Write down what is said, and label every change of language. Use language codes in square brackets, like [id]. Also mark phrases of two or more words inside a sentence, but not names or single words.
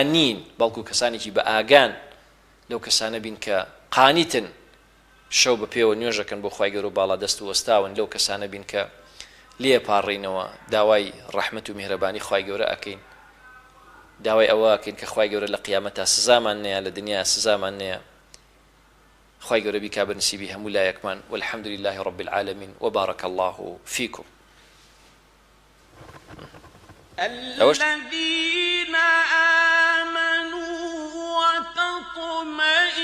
[ckb] نین بەڵکو کەسانێکی بە ئاگان لەو کەسانە بین کە قانیتن شەو بە پێوە نوێژەکەن بۆ خوای گەورە و باڵا دەست و وەستاون لەو کەسانە بین کە لێپاڕینەوە داوای ڕەحمەت و میهرەبانی خوای گەورە ئەکەین داوای ئەوە ئەکەین کە خوای گەورە لە قیامەتا سزامان نەیە لە دنیا سزامان نەیە خوای گەورە بیکا بەنسیبی هەموو لایەکمان [ar] والحمد لله رب العالمين وبارك الله فيكم الذين آمنوا وتطمئن